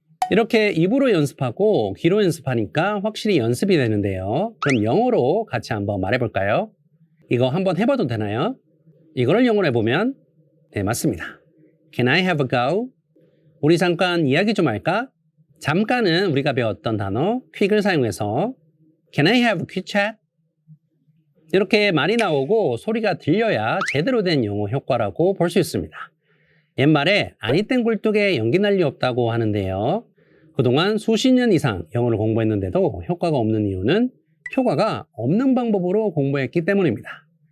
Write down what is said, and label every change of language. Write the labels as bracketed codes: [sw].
[ko] 이렇게 입으로 연습하고 귀로 연습하니까 확실히 연습이 되는데요. 그럼 영어로 같이 한번 말해볼까요? 이거 한번 해봐도 되나요? 이거를 영어로 해보면 네, 맞습니다. [en] Can I have a go? [ko] 우리 잠깐 이야기 좀 할까? 잠깐은 우리가 배웠던 단어 quick을 사용해서 [en] Can I have a quick chat? [ko] 이렇게 말이 나오고 소리가 들려야 제대로 된 영어 효과라고 볼 수 있습니다. 옛말에 아니 땐 굴뚝에 연기 날 리 없다고 하는데요. 그동안 수십 년 이상 영어를 공부했는데도 효과가 없는 이유는 효과가 없는 방법으로 공부했기 때문입니다.